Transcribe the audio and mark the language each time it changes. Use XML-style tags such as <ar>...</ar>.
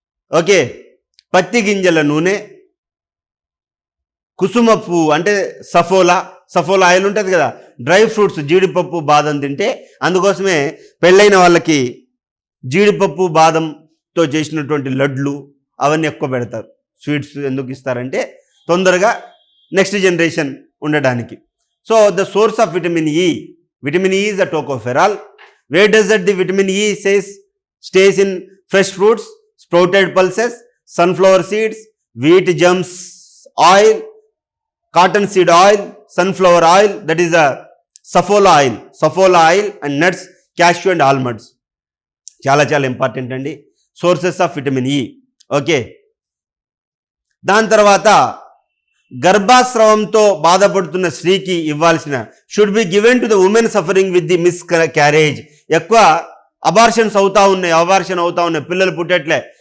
<te>Okay, పత్తి గింజల నూనె, కుసుమ పువ్వు అంటే సఫోలా ఆయిల్ ఉంటుంది కదా, డ్రై ఫ్రూట్స్, జీడిపప్పు, బాదం తింటే, అందుకోసమే పెళ్ళైన వాళ్ళకి జీడిపప్పు బాదంతో చేసినటువంటి లడ్లు అవన్నీ ఎక్కువ పెడతారు. స్వీట్స్ ఎందుకు ఇస్తారంటే తొందరగా నెక్స్ట్ జనరేషన్ ఉండడానికి.</te> <en>So the source of vitamin E is a tocopherol. Where does the vitamin E stays in fresh fruits, sprouted pulses, sunflower seeds, wheat germs oil, cotton seed oil, sunflower oil, that is a safola oil and nuts, cashew and almonds.</en> <te>చాలా important అండి</te> <en>Sources of vitamin E.</en> <te>Okay, దాని తర్వాత గర్భాస్రావంతో బాధపడుతున్న స్త్రీకి ఇవ్వాల్సిన</te> <en>Should be given to the women suffering with the miscarriage.</en> <te>ఎక్కువ abortion అవుతా ఉన్నాయి, పిల్లలు పుట్టట్లే.</te>